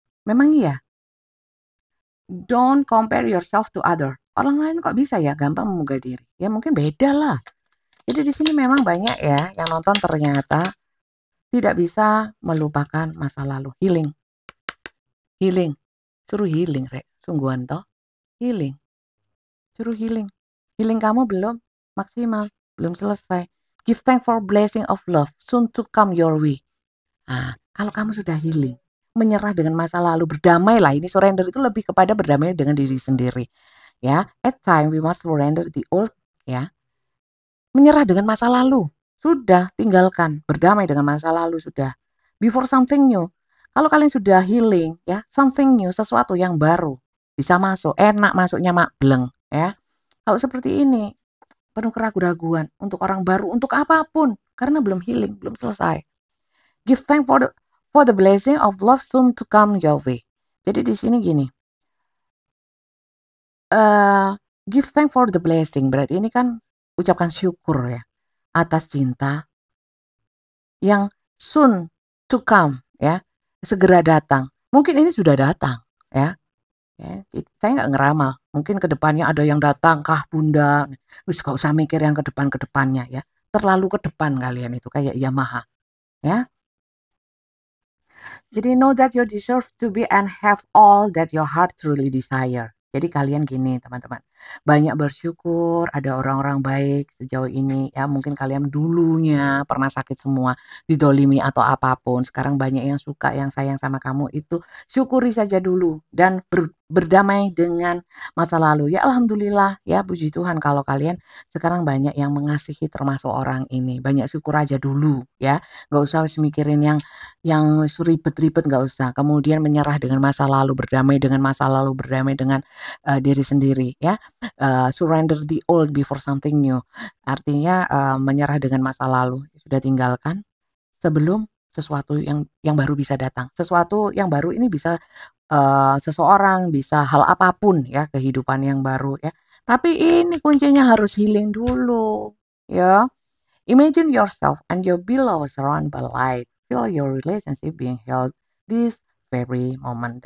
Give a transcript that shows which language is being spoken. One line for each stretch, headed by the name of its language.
Indonesian: Memang iya,
English: don't compare yourself to other.
Indonesian: Orang lain kok bisa ya gampang menggugah diri. Ya mungkin beda lah. Jadi di sini memang banyak ya yang nonton ternyata tidak bisa melupakan masa lalu. Healing, healing. Suruh healing, Rek. Sungguhan toh. Healing. Suruh healing. Healing kamu belum maksimal, belum selesai.
English: Give thanks for blessing of love soon to come your way.
Indonesian: Nah, kalau kamu sudah healing, menyerah dengan masa lalu, berdamai lah. Ini surrender itu lebih kepada berdamai dengan diri sendiri.
English: Ya, at time we must surrender the old.
Indonesian: Ya, menyerah dengan masa lalu. Sudah, tinggalkan. Berdamai dengan masa lalu sudah.
English: Before something new.
Indonesian: Kalau kalian sudah healing, ya,
English: something new,
Indonesian: sesuatu yang baru bisa masuk. Enak masuknya mak bleng, ya. Kalau seperti ini, penuh keraguan-raguan untuk orang baru, untuk apapun, karena belum healing, belum selesai.
English: Give thanks for the blessing of love soon to come your way.
Indonesian: Jadi di sini gini,
English: give thanks for the blessing.
Indonesian: Berarti ini kan ucapkan syukur ya atas cinta yang
English: soon to come
Indonesian: ya, segera datang. Mungkin ini sudah datang ya. Ya, saya nggak ngeramal. Mungkin ke depannya ada yang datang, kah bunda. Wis gak usah mikir yang ke depannya ya. Terlalu ke depan kalian itu kayak Yamaha ya. Jadi
English: know that you deserve to be and have all that your heart truly desire.
Indonesian: Jadi kalian gini teman-teman, banyak bersyukur ada orang-orang baik sejauh ini ya. Mungkin kalian dulunya pernah sakit semua, didolimi atau apapun. Sekarang banyak yang suka, yang sayang sama kamu itu. Syukuri saja dulu dan berdamai dengan masa lalu. Ya alhamdulillah ya, puji Tuhan kalau kalian sekarang banyak yang mengasihi termasuk orang ini. Banyak syukur aja dulu ya. Gak usah mikirin yang ribet-ribet, nggak usah. Kemudian menyerah dengan masa lalu, berdamai dengan masa lalu, berdamai dengan diri sendiri ya.
English: Surrender the old before something new.
Indonesian: Artinya menyerah dengan masa lalu, sudah tinggalkan sebelum sesuatu yang baru bisa datang. Sesuatu yang baru ini bisa seseorang, bisa hal apapun ya, kehidupan yang baru ya. Tapi ini kuncinya harus healing dulu ya.
English: Imagine yourself and your beloved surrounded by light. Feel your relationship being held this very moment.